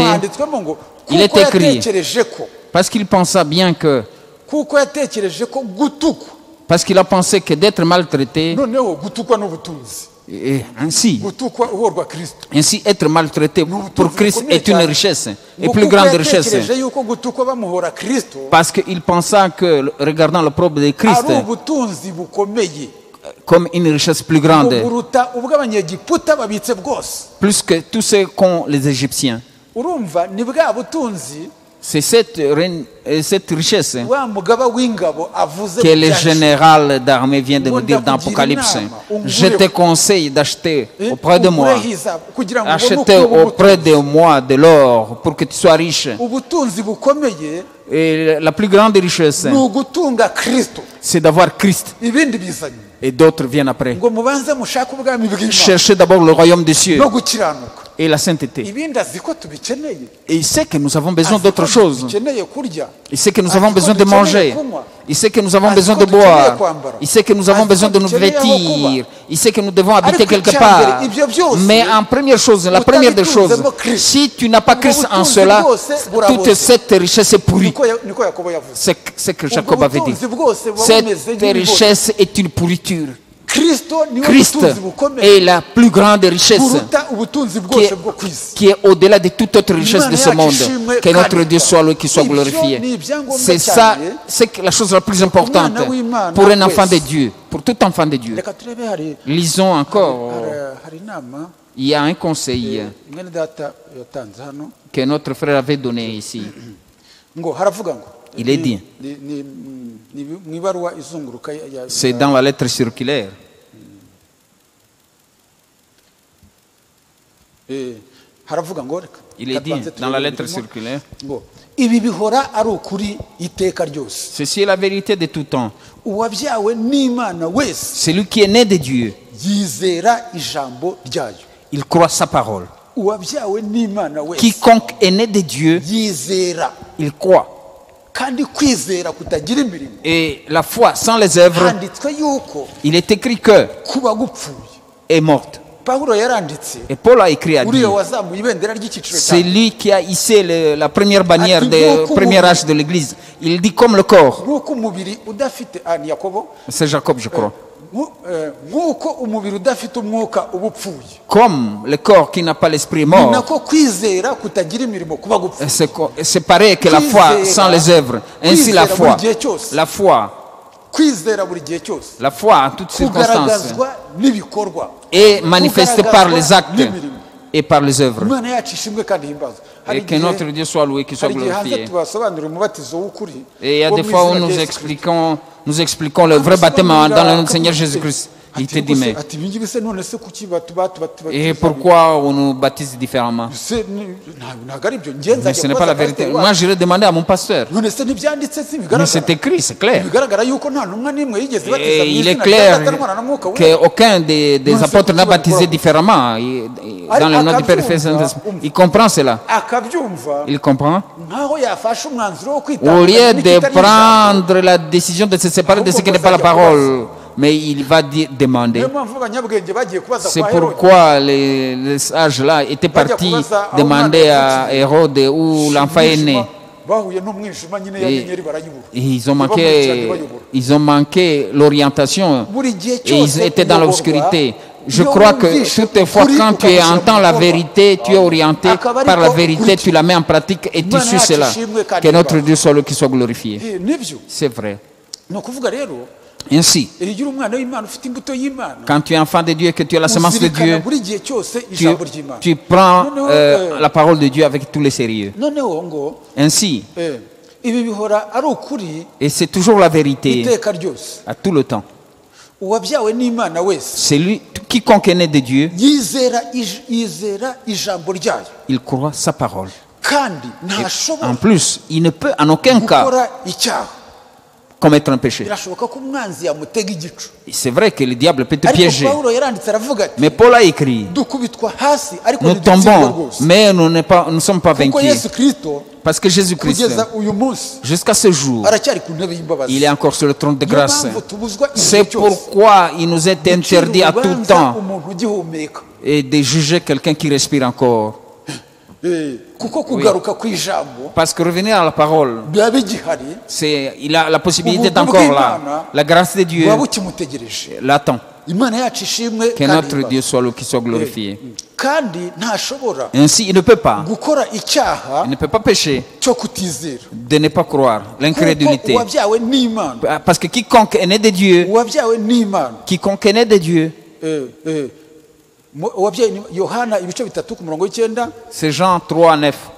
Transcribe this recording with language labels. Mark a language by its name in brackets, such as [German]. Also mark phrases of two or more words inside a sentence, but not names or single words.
[French] Il est écrit parce qu'il pensa bien que parce qu'il a pensé que d'être maltraité et ainsi être maltraité pour Christ est une richesse, et plus grande richesse. Parce qu'il pensa que regardant l'opprobre de Christ, comme une richesse plus grande, [Kinyarwanda] buruta ubw'abanyegiputa babitse bwose. [French] plus que tout ce qu'ont les Égyptiens. [Kinyarwanda] Urumva ni bwa butunzi [French] C'est cette richesse [Kinyarwanda] wa mugaba w'ingabo avuze [French] que le général d'armée vient de nous dire dans l'Apocalypse. Je te conseille d'acheter auprès de moi. Acheter auprès de moi de l'or pour que tu sois riche. [Kinyarwanda] ubutunzi bukomeye [French] Et la plus grande richesse, [Kinyarwanda] ni ugutunga Kristo. [French] c'est d'avoir Christ. [Kinyarwanda] Ibindi bizanye [French] Et d'autres viennent après. [Kinyarwanda] ngo mubanze mushake ubwami bw'Imana [French] Cherchez d'abord le royaume des cieux [Kinyarwanda] no gukiranuka. [French] et la sainteté. [Kinyarwanda] Ibindi azi ko tubikeneye. [French] Et il sait que nous avons besoin d'autre chose. [Kinyarwanda] Dukeneye kurya. [French] Il sait que nous avons besoin de manger. Il sait que nous avons besoin de boire. Il sait que nous avons besoin de nous vêtir. Il sait que nous devons habiter quelque part. Mais en première chose, la première des choses, si tu n'as pas Christ en cela, toute cette richesse est pourrie. [Kinyarwanda] Niko Yakobo yavuze. [French] C'est ce que Jacob avait dit. [Kinyarwanda] Ubutunzi bwose buba [French] Cette [Kinyarwanda] bumeze nk'ibigori. [French] richesse est une pourriture. [Kinyarwanda] Kristo niwe [French] Christ [Kinyarwanda] butunzi bukomeye [French] est la plus grande richesse [Kinyarwanda] buruta ubutunzi [French] qui [Kinyarwanda] bwose [French] est, [Kinyarwanda] bwo kwisi. [French] qui est au-delà de toute autre richesse de ce monde. Que notre Dieu soit loué, qu'il soit glorifié. C'est ça, c'est la chose la plus importante pour un enfant de Dieu, pour tout enfant de Dieu. [Kinyarwanda] Reka turebe hari [French] Lisons encore. [Kinyarwanda] hari inama [French] Il y a un conseil [Kinyarwanda] mwene data yatanze hano [French] que notre frère avait donné ici. [Kinyarwanda] ngo haravuga ngo [French] Il est dit, [Kinyarwanda] ni mu ibaruwa izunguruka [French] c'est dans la lettre circulaire. [Kinyarwanda] haravuga ngo reka [French] Il est dit dans la lettre circulaire, [Kinyarwanda] ngo ibi bihora ari ukuri iteka ryose. [French] ceci est la vérité de tout temps. [Kinyarwanda] Uwabyawe n'Imana wese [French] Celui qui est né de Dieu, [Kinyarwanda] yizera ijambo ryayo. [French] il croit sa parole. [Kinyarwanda] Uwabyawe n'Imana wese [French] Quiconque est né de Dieu, [Kinyarwanda] yizera, [French] il croit. [Kinyarwanda] kandi kwizera kutagira imirimo. [French] Et la foi sans les œuvres, [Kinyarwanda] Handitswe yuko [French] il est écrit que [Kinyarwanda] kuba gupfuye. [French] est morte. [Kinyarwanda] Pawulo yaranditse [French] Et Paul a écrit à [Kinyarwanda] uriya [French] dire, [Kinyarwanda] wazamuye ibendera ry'icyiciro [French] c'est [Kinyarwanda] cya [French] lui qui a hissé la première bannière du premier âge de l'Église. Il dit comme le corps. [Kinyarwanda] nk'uko umubiri udafite ni Yakobo [French] C'est Jacob, je crois. [Kinyarwanda] nk'uko umubiri udafite umwuka uba upfuye. [French] Comme le corps qui n'a pas l'esprit est [Kinyarwanda] Ni [French] mort. [Kinyarwanda] nako kwizera kutagira imirimo kuba gupfuye. [French] C'est pareil que la foi sans les œuvres. Ainsi la foi, [Kinyarwanda] kwizera buri gihe cyose [French] la foi en toutes circonstances [Kinyarwanda] kugaragazwa n'ibikorwa [French] est manifestée par les actes et par les œuvres. [Kinyarwanda] Imana yacu ishimwe kandi himbazwe. [French] Et que notre Dieu soit loué, qu'il soit [Kinyarwanda] hari igihe hanze [French] glorifié. [Kinyarwanda] tubasobanurira umubatizo w'ukuri. [French] Et il y a [Kinyarwanda] wo [French] des [Kinyarwanda] mu [French] fois où [Kinyarwanda] izina [French] nous [Kinyarwanda] rya Yesu Kristo. [French] expliquons le vrai baptême dans le nom du Seigneur Jésus-Christ. Il te dit, mais [Kinyarwanda] ati ibi ngibi se none se kuki [French] et pourquoi on nous baptise différemment? [Kinyarwanda] ntabwo ari byo ngenza [French] Mais ce n'est pas la vérité. Moi, j'irai demander à mon pasteur. [Kinyarwanda] none se ntibyanditse si [French] Mais [Kinyarwanda] bigaragara [French] c'est écrit, c'est clair. [Kinyarwanda] bigaragara yuko nta ntumwa n'imwe yigeze ibatiza [French] Et [Kinyarwanda] mu [French] il est [Kinyarwanda] izina [French] clair [Kinyarwanda] rya Data, n'Umwana, na Mwuka Wera. [French] qu'aucun des apôtres n'a baptisé différemment dans le nom du Père et du Saint-Esprit. Il comprend cela. [Kinyarwanda] akabyumva [French] Il comprend. [Kinyarwanda] nkaho yafashe umwanzuro wo [French] Au [Kinyarwanda] kwitandukanya [French] lieu de [Kinyarwanda] n'ikitari ijambo. [French] prendre la décision de se séparer de ce qui n'est pas la parole, mais il va demander. [Kinyarwanda] niyo mpamvu abanyabwenge bagiye kubaza [French] C'est [Kinyarwanda] kwa Herode. [French] pourquoi les sages-là étaient partis demander à Hérode où l'enfant est né. [Kinyarwanda] bahuye n'umwijima nyine y'inyenyeri barayibura. [French] Et ils [Kinyarwanda] Ntibamurikirane bayobora. [French] ont manqué l'orientation [Kinyarwanda] Buri gihe [French] et ils [Kinyarwanda] cyose [French] étaient dans [Kinyarwanda] uyoborwa, [French] l'obscurité. Je [Kinyarwanda] iyo [French] crois que [Kinyarwanda] wumvishe [French] toutefois, [Kinyarwanda] ukuri [French] quand tu [Kinyarwanda] ukabishyira mu [French] entends la [Kinyarwanda] bikorwa, [French] vérité, tu es orienté [Kinyarwanda] akaba [French] par la [Kinyarwanda] ariko [French] vérité, [Kinyarwanda] ukurikira. [French] tu la mets en pratique et tu [Kinyarwanda] Imana [French] suis [Kinyarwanda] yacu [French] cela. [Kinyarwanda] ishimwe kandi [French] Que notre [Kinyarwanda] ibahe. [French] Dieu soit le qui soit glorifié. [Kinyarwanda] nibyo [French] C'est vrai. [Kinyarwanda] ni ukuvuga rero [French] Ainsi, [Kinyarwanda] iyo ugira umwana w'Imana ufite imbuto y'Imana [French] quand tu es enfant de Dieu et que tu as la semence de [Kinyarwanda] uzirikana [French] Dieu, [Kinyarwanda] buri gihe cyose [French] tu, [Kinyarwanda] ijambo ry'Imana. [French] tu prends [Kinyarwanda] Noneho, [French] la parole de Dieu avec tous les sérieux. [Kinyarwanda] noneho ngo [French] Ainsi, [Kinyarwanda] ibi bihora ari ukuri [French] et c'est toujours la vérité [Kinyarwanda] iteka ryose. [French] à tout le temps. [Kinyarwanda] Uwabyawe n'Imana wese [French] Celui, quiconque est né de Dieu, [Kinyarwanda] yizera ijambo ryayo [French] il croit sa parole. [Kinyarwanda] kandi [French] En [Kinyarwanda] ntashobora [French] plus, il ne peut en aucun cas [Kinyarwanda] gukora icyaha. [French] commettre un péché. [Kinyarwanda] birashoboka ko umwanzi yamutega igicu. [French] C'est vrai que le diable peut te [Kinyarwanda] ariko [French] piéger. [Kinyarwanda] Pawulo yaranditse aravuga ati [French] Mais Paul a écrit, [Kinyarwanda] dukubitwa hasi ariko [French] nous [Kinyarwanda] ntidutsindwa [French] tombons, [Kinyarwanda] rwose. [French] mais nous ne sommes pas [Kinyarwanda] kuko [French] vaincus. [Kinyarwanda] Yesu Kristo [French] Parce que Jésus-Christ, [Kinyarwanda] kugeza uyu munsi [French] jusqu'à ce jour, [Kinyarwanda] aracyari ku ntebe y'imbabazi. [French] il est encore sur le trône de [Kinyarwanda] Niyo [French] grâce. [Kinyarwanda] mpamvu tubuzwa igihe [French] C'est [Kinyarwanda] cyose [French] pourquoi il nous est interdit à tout [Kinyarwanda] gucira [French] temps [Kinyarwanda] urubanza umuntu ugihumeka. [French] et de juger quelqu'un qui respire encore. [Kinyarwanda] kuko kugaruka kw'ijambo [French] Parce que revenir à la parole, [Kinyarwanda] biba bigihari [French] il a la possibilité [Kinyarwanda] Ubuntu [French] encore là. [Kinyarwanda] bw'Imana [French] La grâce de Dieu [Kinyarwanda] buba bukimutegereje. [French] l'attend. [Kinyarwanda] Imana yacu ishimwe [French] Que [Kinyarwanda] kandi [French] notre [Kinyarwanda] ihimbaze. [French] Dieu soit le qui soit glorifié. Ainsi, il ne peut pas pécher de ne pas croire, l'incrédulité. Parce que quiconque est né de Dieu, c'est Jean 3, 9.